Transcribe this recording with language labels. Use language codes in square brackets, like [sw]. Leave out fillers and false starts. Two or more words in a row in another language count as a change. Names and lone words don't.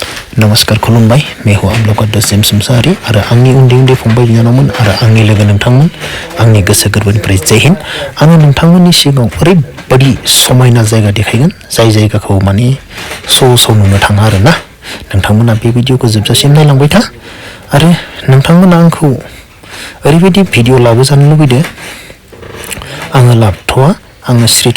[brx] नमस्कार खुलुमबाय [hi] मैं हूं आप लोगों [brx] दसेम समसारी और आंनि उन्दै फंबाय बिनानावमोन आरो आंनि लोगो नोंथांमोन आंनि गोसो गोरबोनिफ्राय जय हिन्द आङो नोंथांमोननि सिगाङाव ओरैबायदि समायना जायगा देखायगोन जाय जायगाखौ माने सम नुनो थाङा आरोना नोंथांमोना बे भिडिअखौ जोबजासिम नायलांबाय था आरो नोंथांमोना आंखौ ओरैबायदि भिडिअ लाबोजानो लुबैदों आङो लाबथ'वा आङो स्रि